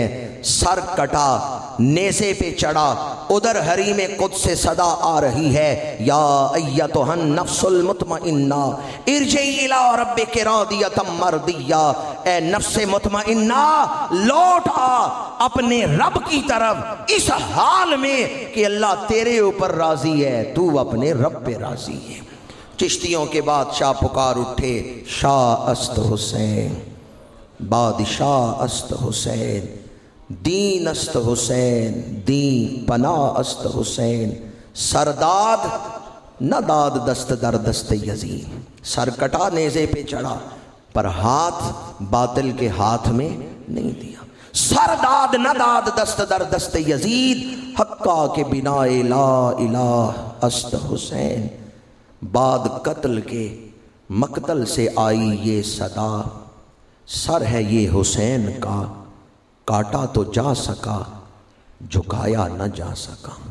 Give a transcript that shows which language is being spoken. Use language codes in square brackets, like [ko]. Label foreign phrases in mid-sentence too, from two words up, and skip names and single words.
[ur] سر کٹا، نیزے پہ چڑھا، ادھر حریم قدس سے صدا آ رہی ہے، [ar] یا ایتھا النفس المطمئنہ ارجعی الی ربک راضیۃ مرضیہ، [ur] اے نفس مطمئنہ لوٹ آ اپنے رب کی طرف اس حال میں کہ اللہ تیرے اوپر راضی ہے، تو اپنے رب پہ راضی ہے۔ چشتیوں کے بادشاہ پکار اٹھے، [fa] شاہ است حسین، بادشاہ است حسین، دین است حسین، دین پناہ است حسین، سرداد نہ داد دست در دست یزید۔ [ur] سر کٹا، نیزے پہ چڑھا، پر ہاتھ باطل کے ہاتھ میں نہیں دیا۔ [fa] سر داد نہ داد دست در دست یزید، حقا کے بنا لا الہ است حسین، [ur] بعد قتل کے مقتل سے آئی یہ صدا، سر ہے یہ حسین کا، کاٹا تو جا سکا، جھکایا نہ جا سکا۔